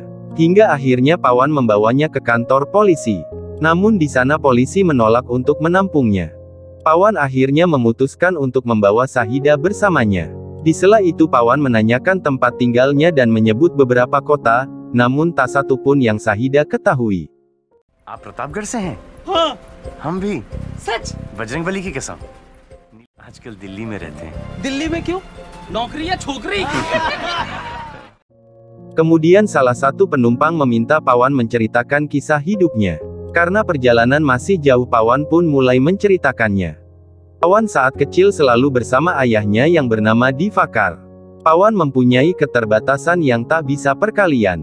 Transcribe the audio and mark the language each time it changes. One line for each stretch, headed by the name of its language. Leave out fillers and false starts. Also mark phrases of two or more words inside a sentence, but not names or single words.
Indonesian: Hingga akhirnya Pawan membawanya ke kantor polisi. Namun di sana polisi menolak untuk menampungnya. Pawan akhirnya memutuskan untuk membawa Shahida bersamanya. Di sela itu Pawan menanyakan tempat tinggalnya dan menyebut beberapa kota, namun tak satu pun yang Shahida ketahui.
Hindi: आप प्रतापगढ़ से हैं? हाँ, हम भी। सच? बजरंगबली की कसम। आजकल दिल्ली में रहते हैं। दिल्ली में क्यों? नौकरी या छोकरी?
Indonesian: Kemudian salah satu penumpang meminta Pawan menceritakan kisah hidupnya. Karena perjalanan masih jauh, Pawan pun mulai menceritakannya. Pawan saat kecil selalu bersama ayahnya yang bernama Divakar. Pawan mempunyai keterbatasan yang tak bisa perkalian.